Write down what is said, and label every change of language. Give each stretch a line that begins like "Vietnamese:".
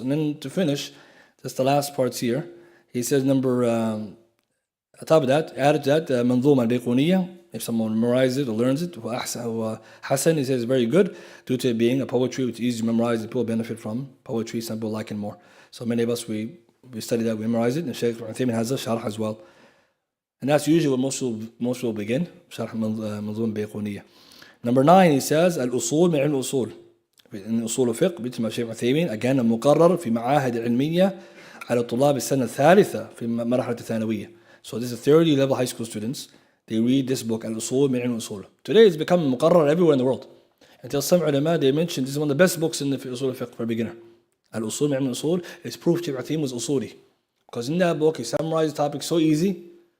English: And then to finish, just the last parts here, he says on top of that, added to that, Manzuma al-Bayquniyya, if someone memorizes it or learns it, Hassan, he says, very good, due to it being a poetry which is easy to memorize, and people benefit from poetry, some people like it more. So many of us, we study that, we memorize it, and Shaykh Uthaymeen has a sharh as well. And that's usually what most will begin, Sharh Manzuma al-Bayquniyya. Number 9, he says,
Arabic: الأصول من علم الأصول.
English: In
Arabic: أصول الفقه, مثل ما شيخ عثيمين,
English: again,
Arabic: المقرر في معاهد العلمية على طلاب السنة الثالثة في مرحلة الثانوية.
English: So this is 30 level high school students. They read this book, الأصول من علم الأصول. Today it's become مقرر everywhere in the world. Until some ulama, they mentioned this is one of the best books in the أصول الفقه for a beginner. الأصول من علم الأصول is proof Shaykh Uthaymeen was أصولي. Because in that book, he summarized the topic so easy.